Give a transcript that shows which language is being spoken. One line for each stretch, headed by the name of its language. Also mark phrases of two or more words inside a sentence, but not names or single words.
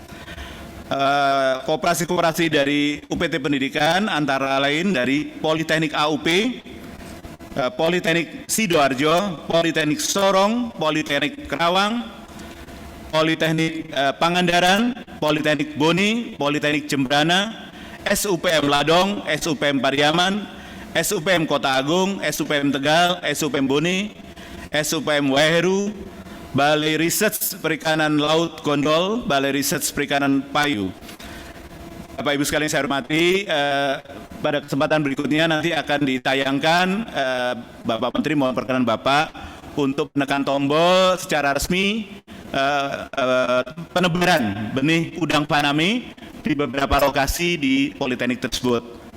Indonesian: Koperasi-koperasi dari UPT Pendidikan antara lain dari Politeknik AUP, Politeknik Sidoarjo, Politeknik Sorong, Politeknik Kerawang, Politeknik Pangandaran, Politeknik Boni, Politeknik Jembrana, SUPM Ladong, SUPM Pariaman, SUPM Kota Agung, SUPM Tegal, SUPM Boni, SUPM Waheru, Balai Riset Perikanan Laut Gondol, Balai Riset Perikanan Payu. Bapak Ibu sekalian saya hormati, pada kesempatan berikutnya nanti akan ditayangkan, Bapak Menteri mohon perkenan Bapak untuk menekan tombol secara resmi penebaran benih udang faname di beberapa lokasi di Politeknik tersebut.